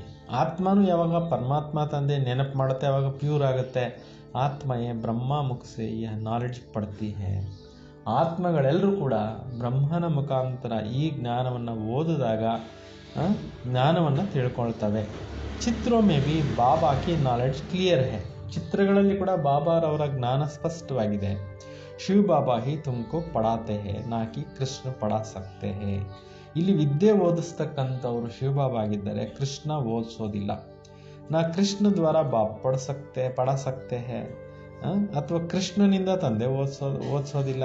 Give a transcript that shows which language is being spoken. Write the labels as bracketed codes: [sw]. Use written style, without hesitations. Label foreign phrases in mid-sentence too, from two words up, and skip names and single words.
[kn] ಆತ್ಮನು ಯಾವಾಗ ಪರಮಾತ್ಮ ತಂದೆ ನೆನಪು ಮಾಡುತ್ತೆ ಯಾವಾಗ ಪ್ಯೂರ್ ಆಗುತ್ತೆ. [hi] आत्माएँ ब्रह्म मुख से यह नॉलेज पढ़ती है. [kn] ಆತ್ಮಗಳೆಲ್ಲರೂ ಕೂಡ ಬ್ರಹ್ಮನ ಮುಖಾಂತರ ಈ ಜ್ಞಾನವನ್ನು ಓದಿದಾಗ ಜ್ಞಾನವನ್ನು ತಿಳ್ಕೊಳ್ತವೆ. [hi] ಚಿತ್ರೋं में भी बाबा की [en] knowledge clear [hi] है. [kn] ಚಿತ್ರಗಳಲ್ಲಿ ಕೂಡ ಬಾಬಾರವರ ಜ್ಞಾನ ಸ್ಪಷ್ಟವಾಗಿದೆ. [hi] शिव बाबा ही तुमको पढ़ाते हैं न कि कृष्ण पढ़ा सकते हैं. [kn] ಇಲ್ಲಿ ವಿದ್ಯೆ ಓದಿಸ್ತಕ್ಕಂಥವ್ರು ಶಿವಬಾಬಾ ಆಗಿದ್ದಾರೆ, ಕೃಷ್ಣ ಓದಿಸೋದಿಲ್ಲ. [hi] न कृष्ण द्वारा बाप पढ़ा सकते हैं [kn] ಅಥವಾ ಕೃಷ್ಣನಿಂದ ತಂದೆ ಓದಿಸೋದಿಲ್ಲ.